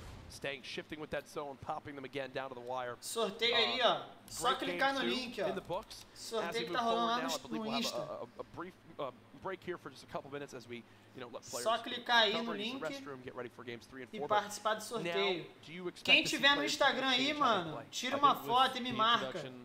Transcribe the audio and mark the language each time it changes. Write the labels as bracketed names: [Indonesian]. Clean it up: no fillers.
[English] Staying, shifting with that zone, popping them again down to the wire. [Portuguese] Sorteio aí, ó. Só clicar no link, ó. Sorteio que tá rolando lá no Insta. [English] A brief break here for just a couple minutes as we, let players [Portuguese] só clicar aí no link e participar do sorteio. Quem tiver no Instagram aí, mano, tira uma foto e me marca.